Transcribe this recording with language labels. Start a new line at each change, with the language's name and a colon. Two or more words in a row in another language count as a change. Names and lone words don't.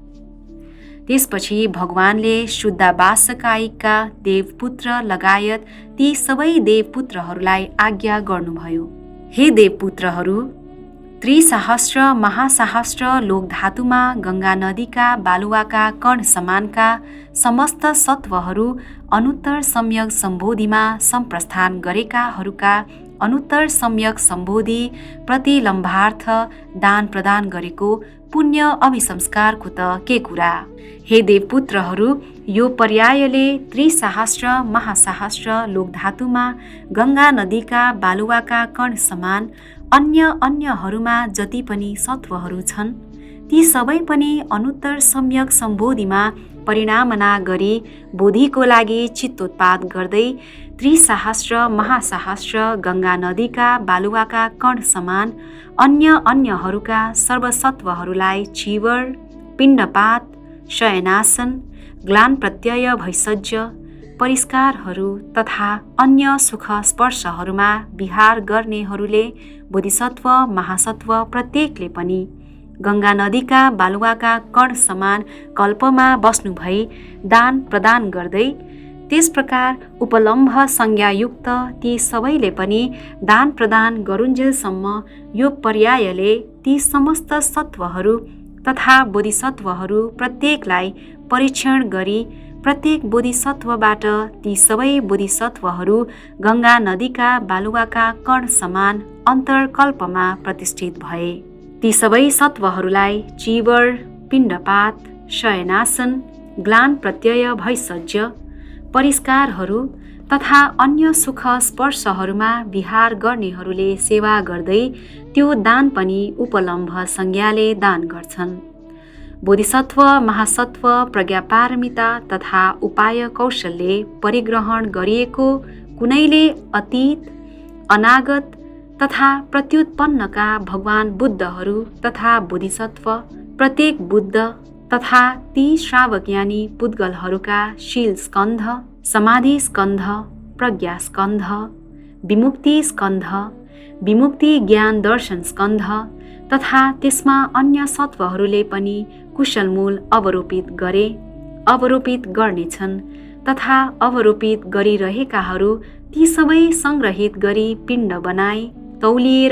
Nepali: त्यसपछि भगवानले शुद्धावासकायिकका देवपुत्र लगायत ती सबै देवपुत्रहरूलाई आज्ञा गर्नुभयो, हे देवपुत्रहरू, त्रिसहस्र महासहस्र लोकधातुमा गङ्गा नदीका बालुवाका कण समानका समस्त सत्वहरू अनुत्तर सम्यक सम्बोधिमा सम्प्रस्थान गरेकाहरूका अनुत्तर सम्यक सम्बोधि प्रतिलम्बार्थ दान प्रदान गरेको पुण्य अभिसंस्कारको त के कुरा। हे देवपुत्रहरू, यो पर्यायले त्रिसहस्र महासहस्र लोकधातुमा गङ्गा नदीका बालुवाका कण समान अन्यहरूमा जति पनि सत्वहरू छन् ती सबै पनि अनुत्तर सम्यक सम्बोधिमा परिणामना गरी बोधिको लागि चित्तोत्पाद गर्दै त्रिसहस्र महासहस्र गङ्गा नदीका बालुवाका कण समान अन्यहरूका सर्वसत्वहरूलाई चिवर, पिण्डपात, शयनासन, ग्लान प्रत्यय भैषज्य, परिष्कारहरू तथा अन्य सुख स्पर्शहरूमा विहार गर्नेहरूले बोधिसत्व महासत्व प्रत्येकले पनि गङ्गा नदीका बालुवाका कण समान कल्पमा बस्नु भई दान प्रदान गर्दै त्यस प्रकार उपलम्भ संज्ञायुक्त ती सबैले पनि दान प्रदान गरुन्जेलसम्म यो पर्यायले ती समस्त सत्वहरू तथा बोधिसत्वहरू प्रत्येकलाई परीक्षण गरी प्रत्येक बोधिसत्वबाट ती सबै बोधिसत्वहरू गङ्गा नदीका बालुवाका कण समान अन्तर्कल्पमा प्रतिष्ठित भए। ती सबै सत्वहरूलाई चीवर, पिण्डपात, शयनासन, ग्लान प्रत्यय भैषज्य, परिष्कारहरू तथा अन्य सुख स्पर्शहरूमा विहार गर्नेहरूले सेवा गर्दै त्यो दान पनि उपलम्भ संज्ञाले दान गर्छन्। बोधिसत्व महासत्व प्रज्ञापारमिता तथा उपाय कौशलले परिग्रहण गरिएको कुनैले अतीत, अनागत तथा प्रत्युत्पन्नका भगवान बुद्धहरू तथा बोधिसत्व, प्रत्येक बुद्ध तथा ती श्रावज्ञानी पुद्गलहरूका शील स्कन्ध, समाधि स्कन्ध, प्रज्ञा स्कन्ध, विमुक्ति स्कन्ध, विमुक्ति ज्ञान दर्शन स्कन्ध तथा त्यसमा अन्य सत्वहरूले पनि कुशलमूल अवरोपित गरे, अवरोपित गर्नेछन् तथा अवरोपित गरिरहेकाहरू ती सबै सङ्ग्रहित गरी पिण्ड बनाए, तौलिएर